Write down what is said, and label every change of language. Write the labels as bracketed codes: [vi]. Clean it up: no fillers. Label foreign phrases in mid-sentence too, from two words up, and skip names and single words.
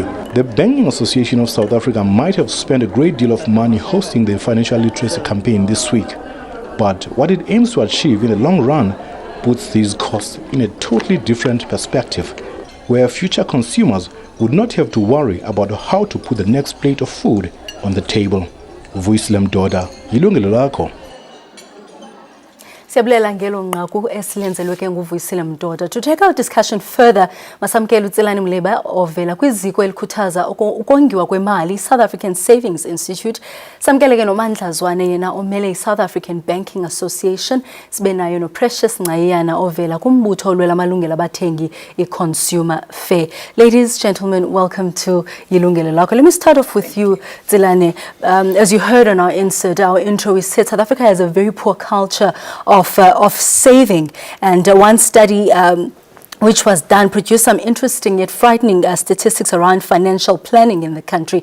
[en] The Banking Association of South Africa might have spent a great deal of money hosting the financial literacy campaign this week, but what it aims to achieve in the long run puts these costs in a totally different perspective, where future consumers would not have to worry about how to put the next plate of food on the table. [xh] Yilungelo Lakho. Siyabulela ngelo nqaku esilenzelwe ke nguvuyisile Mdoda. [en] To take our discussion further, [xh] masamkela uTsilani Mleba ovela kwiziko elikhuthaza ukongiwa kwemali, South African Savings Institute. Samkele ke noMandla Zwane yena omele South African Banking Association. Sibe nayo no Precious Ngayana ovela kumbutho olwela amalungelo abathengi iConsumer Fair. [en] Ladies, gentlemen, welcome to Yilungelo Lakho. Let me start off with you, Tsilani. As you heard on our insert, our intro, we said South Africa has a very poor culture of saving, and one study which was done, produced some interesting yet frightening statistics around financial planning in the country.